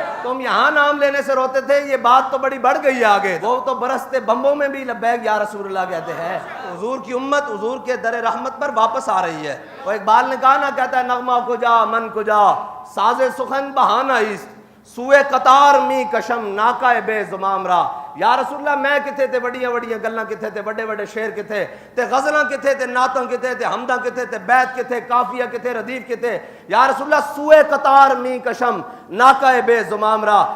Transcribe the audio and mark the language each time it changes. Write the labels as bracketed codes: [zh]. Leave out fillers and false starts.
[ur] تم یہاں نام لینے سے روتے تھے، یہ بات تو بڑی بڑھ گئی ہے آگے. وہ تو برستے بمبوں میں بھی لبیک یا رسول اللہ کہتے ہیں. حضور کی امت حضور کے در رحمت پر واپس آ رہی ہے. وہ اقبال نے کہا نا، کہتا ہے [fa] نغمہ کجا من کجا ساز سخن بہانہ ایست، سوئے قطار می کشم ناکائے بے زمام را. [pa] یا رسول اللہ میں کتھے تے وڈیاں وڈیاں گلاں کتھے تے وڈے وڈے شعر کتھے تے غزلاں کتھے تے نعتاں کتھے تے حمداں کتھے تے بیت کتھے قافیہ کتھے ردیف کتھے. [fa] یا رسول اللہ سوئے قطار می کشم ناکائے بے زمام را.